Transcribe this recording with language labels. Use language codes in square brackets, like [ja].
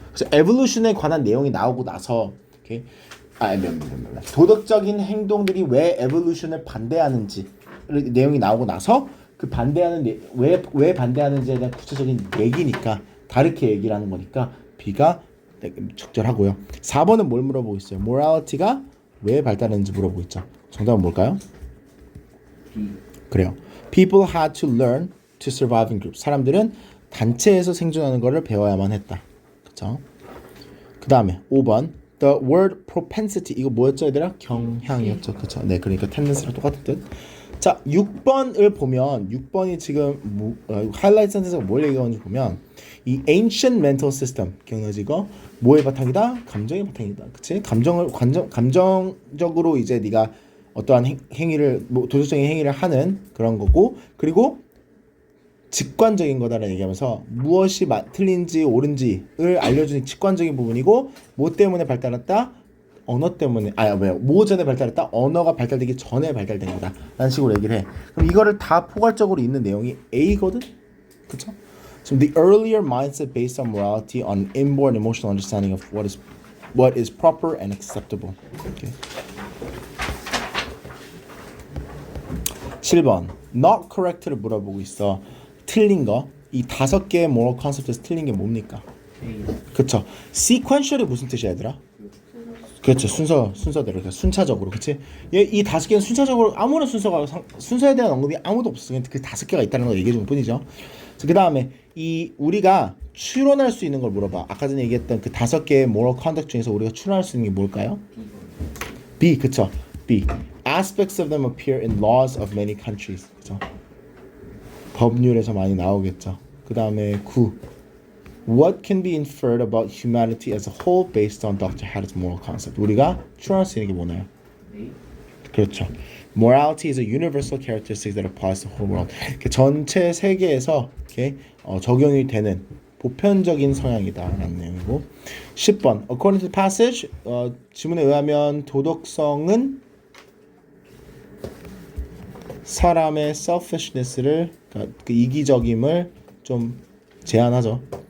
[ko] 그래서 에볼루션에 관한 내용이 나오고 나서 오케이? 도덕적인 행동들이 왜 에볼루션을 반대하는지 내용이 나오고 나서 그 반대하는 왜 반대하는지에 대한 구체적인 얘기니까 다르게 얘기를 하는 거니까 B가 적절하고요. 4번은 뭘 물어보고 있어요? 모랄리티가 왜 발달했는지 물어보고 있죠. 정답은 뭘까요? B. 그래요. [en] People had to learn to survive in groups. [ko] 사람들은 단체에서 생존하는 것을 배워야만 했다. 그렇죠? 그 다음에 5번 [en] The word propensity [ko] 이거 뭐였죠 얘들아? 경향이었죠. 그렇죠? 네, 그러니까 tendency랑 똑같은 뜻. 자, 6번을 보면 6번이 지금 하이라이트 센텐스가 뭘 얘기하는지 보면 이 [en] ancient mental system [ko] 기억나지 이거? 뭐의 바탕이다? 감정의 바탕이다. 그치? 감정적으로 이제 네가 어떠한 행위를 도덕적인 행위를 하는 그런 거고 그리고 직관적인 거다라는 얘기하면서 무엇이 틀린지 옳은지를 알려주는 직관적인 부분이고 뭐 때문에 발달했다? 언어 때문에 뭐 전에 발달했다? 언어가 발달되기 전에 발달된 거다 라는 식으로 얘기를 해. 그럼 이거를 다 포괄적으로 있는 내용이 A거든? 그쵸? [en] So the earlier mindset based on morality on inborn emotional understanding of what is proper and acceptable. Okay. [ko] 7번 not correct를 물어보고 있어. 틀린 거. 이 5개의 moral concept에서 틀린 게 뭡니까? A. 그쵸. sequential이 무슨 뜻이야 얘들아? 그렇죠. 순서대로 그러니까 순차적으로. 그치? 이 5개는 순차적으로 아무런 순서에 대한 언급이 아무도 없어. 그냥 그 5개가 있다는 걸 얘기해 준 뿐이죠. 그 다음에 우리가 추론할 수 있는 걸 물어봐. 아까 전에 얘기했던 그 5개의 moral conduct 중에서 우리가 추론할 수 있는 게 뭘까요? B, 그쵸? B. [en] Aspects of them appear in laws of many countries. [ko] 그쵸? 법률에서 많이 나오겠죠. 그 다음에 9. [en] What can be inferred about humanity as a whole based on Dr. Haddon's moral concept? [ko] 우리가 추론할 수 있는 게 뭐나요? A. 그렇죠. [en] Morality is a universal characteristic that applies to the whole world. [ko] 전체 세계에서 이렇게 적용이 되는 보편적인 성향이다라는 내용이고 10번 [en] According to the passage [ko] 지문에 의하면 도덕성은 사람의 selfishness를 그러니까 그 이기적임을 좀 제한하죠.